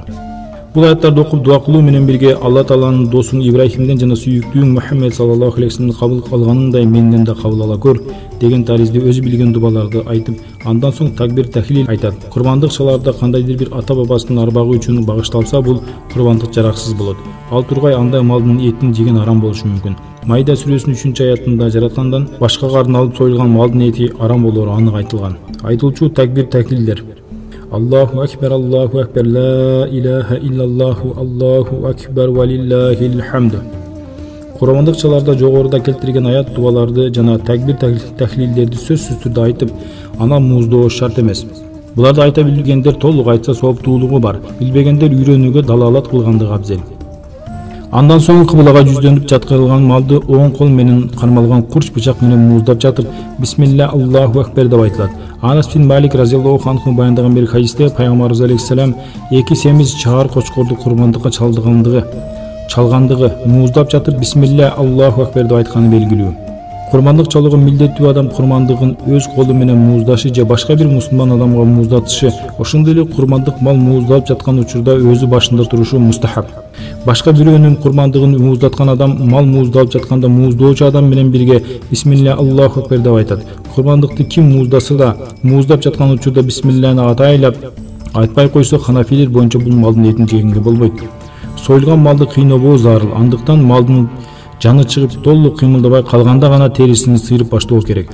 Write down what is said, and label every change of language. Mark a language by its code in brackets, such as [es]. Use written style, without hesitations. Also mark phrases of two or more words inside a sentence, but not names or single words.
[ky] Бул аяттарды окуп дуа кылуу менен бирге Алла Тааланын досун Ибрахимден жана сүйүктүүң Мухаммед [ar] صلى الله عليه وسلم [ky] кабыл алганындай менден да кабыл ала көр деген таризде өзү билген дубаларды айтып, андан соң такбир тахлил айтат. Курбандык чалаарда кандайдыр бир ата бабасынын арбагы үчүн багышталса, бул курбандык жараксыз болот. Ал тургай андай малдын этин жеген арам болушу мүмкүн. Майда сүрөсүнүн 3 аятында жараткандан башкага арналып союлган малдын эти арам болору анык айтылган. [ar] Айтылчу такбир тахлилдер: الله أكبر، لا إله إلا الله، الله أكبر ولله الحمد. [ky] Курбандык чалаарда жогоруда келтирген аят дубаларды жана такбир тахлилдерди сөзсүз түрдө айтып, ана мууздоо шарт эмес. Буларды айта билгендер толук айтса сооптуулугу бар, билбегендер үйрөнүүгө далалат кылгандыгы абзел. Андан соң кыблага жүздөнүп жаткырылган малды оң кол менен кармалган курч бычак менен мууздап жатып, [ar] بسم الله الله أكبر [ky] деп айтылат. Анас бин Малик [ar] رضي الله عنه [ky] баяндаган бир хадисте пайгамбар алейхиссалам эки семиз чаар кочкорду курбандыкка чалгандыгы мууздап жатып [ar] بسم الله الله أكبر [ky] деп айтканы белгилүү. Курбандык чалууга милдеттүү адам курбандыгын өз колу менен мууздашы же башка бир мусулман адамга мууздатышы, ошондой эле курбандык мал мууздалып жаткан учурда өзү башында турушу мустахаб. Башка бирөөнүн курбандыгын мууздаткан адам мал мууздалып жатканда мууздоочу адам менен бирге [ar] بسم الله الله أكبر [ky] деп айтат. Курбандыкты ким мууздаса да, мууздап жаткан учурда бисмилланы атайлап айтпай койсо, ханафилер боюнча бул малдын этин жегенге болбойт. Союлган малды кыйнабоо зарыл. Андыктан малдын жаны чыгып толук кыймылдабай калганда гана терисин сыйрып баштоо керек.